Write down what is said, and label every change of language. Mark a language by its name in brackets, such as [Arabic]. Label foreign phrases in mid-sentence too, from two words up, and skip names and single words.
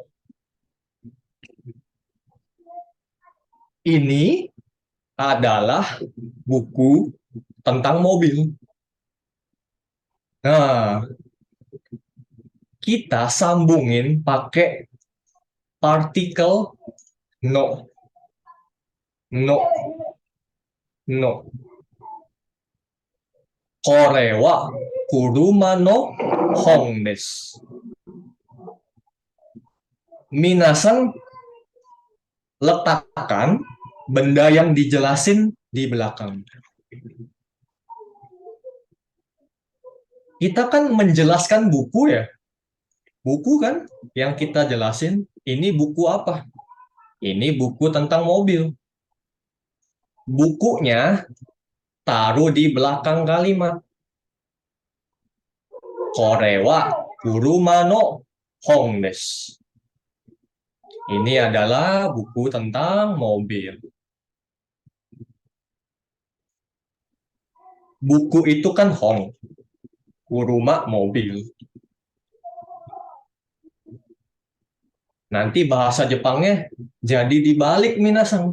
[Indonesian] Ini adalah buku tentang mobil. Nah, kita sambungin pakai partikel no. [Japanese] の。の. これは車の本です. [Indonesian] Minasan letakkan benda yang dijelasin di belakang. Kita kan menjelaskan buku ya. Buku kan yang kita jelasin, ini buku apa? Ini buku tentang mobil. Bukunya taruh di belakang kalimat. [Japanese] これは車の本です. [Indonesian] Ini adalah buku tentang mobil. Buku itu kan hong. Kuruma mobil. Nanti bahasa Jepangnya jadi dibalik minasan.